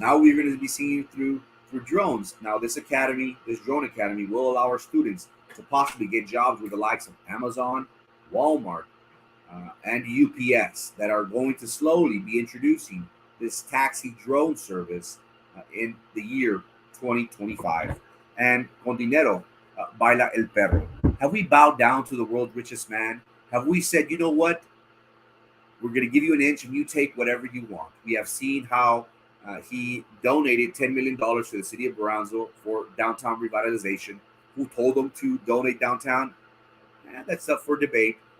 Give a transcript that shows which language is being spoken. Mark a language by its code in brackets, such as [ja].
[en] Now we're going to be seeing through drones. Now this drone academy will allow our students to possibly get jobs with the likes of Amazon, Walmart, and UPS, that are going to slowly be introducing this taxi drone service in the year 2025. [es] And con dinero, baila el perro. [en] Have we bowed down to the world's richest man? Have we said, you know what? We're going to give you an inch and you take whatever you want. We have seen how he donated $10 million to the city of Brownsville for downtown revitalization. Who told him to donate downtown? That's up for debate.